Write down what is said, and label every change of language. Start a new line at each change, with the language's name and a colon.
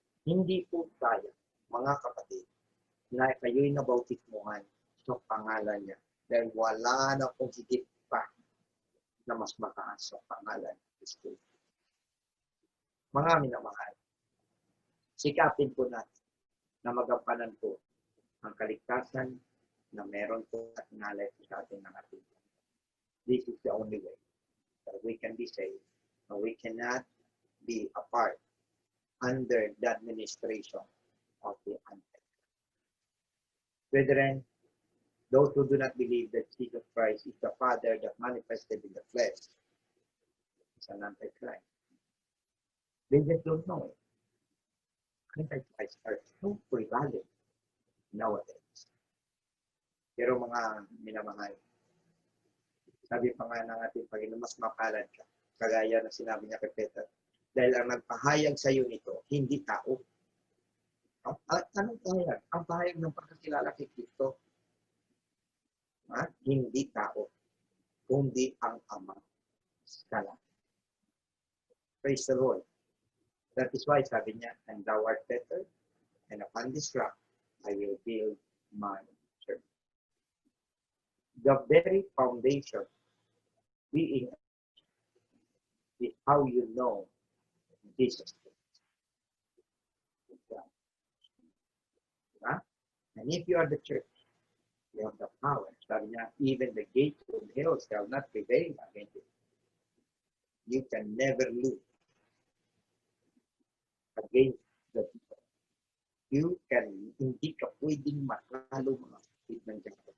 Filipino: Hindi po sayang, mga kapatid, na kayo'y nabautismuhan sa pangalan niya. Dahil wala na pong higit pa na mas mataas sa pangalan ng Kristo. Mga minamahal, sikapin po natin na magampanan po ang kaligtasan na meron po at nalay po sa ating ng ating.
English: This is the only way that we can be saved. And we cannot be apart under the administration of the Antichrist. Brethren, those who do not believe that Jesus Christ is the Father that manifested in the flesh is an Antichrist. They just don't know it. Antichrists are so prevalent nowadays.
Filipino: Pero mga minamahal, sabi pa nga ng ating Panginoon, mas mapalad ka. Kagaya na sinabi niya kay Peter. Dahil ang nagpahayag sa iyo nito, hindi tao. Anong pahayag? Ang pahayag ng pagkakilala kay Kristo. Hindi tao, kundi ang Ama sa langit.
English: Praise the Lord. That is why
Filipino: sabi niya,
English: and thou art better, and upon this rock I will build my church. The very foundation being is how you know Jesus Christ. And if you are the church, you have the power.
Filipino: Sabi niya,
English: even the gates of hell shall not prevail against it. You can never lose against the people. You can,
Filipino: hindi ka pwedeng matalo mga kapatid ng Diyos.